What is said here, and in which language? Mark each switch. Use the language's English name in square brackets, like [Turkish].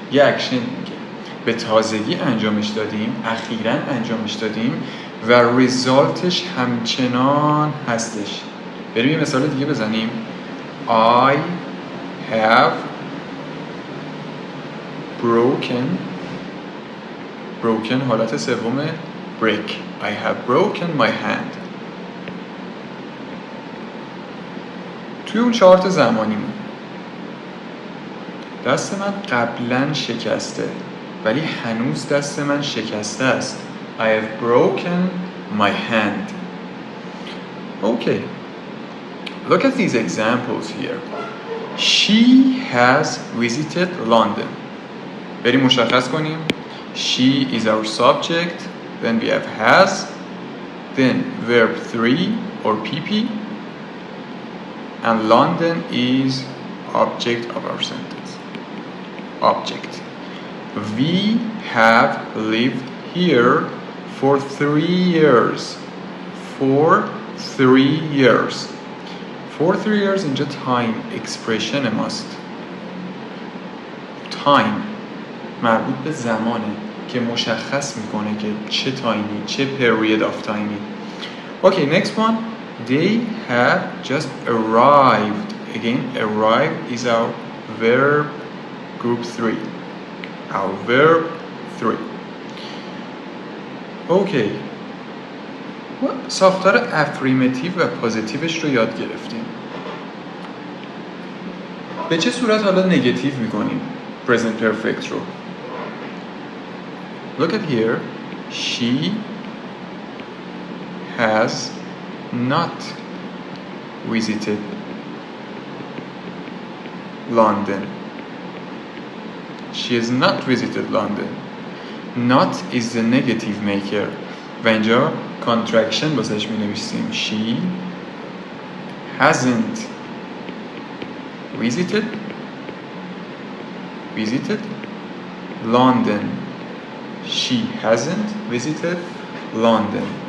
[Persian] یه اکشن میگه به تازگی انجامش دادیم، اخیراً انجامش دادیم و ریزالتش همچنان هستش. بریم یه مثال دیگه بزنیم. [English] I have broken [Persian] حالت سوم [English] break. I have broken my hand. [Persian] توی اون چارت زمانیمون دست من قبلا شکسته ولی هنوز دست من شکسته است. [English] I have broken my hand. Okay, look at these examples here. She has visited London. [Persian] بریم مشخص کنیم. [English] She is our subject. Then we have has. Then verb 3 or PP. And London is object of our sentence. Object. We have lived here for 3 years. For 3 years. For 3 years اینجا time expression ماست. [Persian] Time مربوط به زمانه که مشخص میکنه که چه تایمی، چه period of تایمی. [English] Okay, next one. They have just arrived. Again, arrived is our verb group 3. Our verb 3. Okay. [Persian] ساختار افریمتیو و پوزیتیوش رو یاد گرفتیم. به چه صورت حالا نگاتیو میکنیم present perfect رو؟ [English] Look at here. She has not visited London. She has not visited London. Not is the negative maker. [Persian] و اینجا contraction بازش می نویسیم. [English] She hasn't visited London. She hasn't visited London.